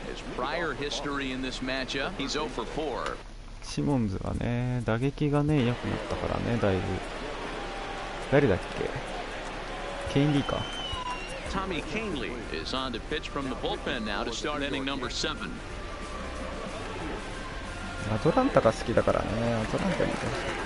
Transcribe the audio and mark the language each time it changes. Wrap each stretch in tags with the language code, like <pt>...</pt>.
<en>His prior history in this matchup, he's 0 for 4.</en> <ja>シモンズはね、打撃がね、良くなったからね、だいぶ。誰だっけ？ケインリーか。</ja> <en>Tommy Kahnle is on to pitch from the bullpen now to start inning number 7.</en> <ja>アトランタが好きだからね、アトランタにいてほしい。</ja>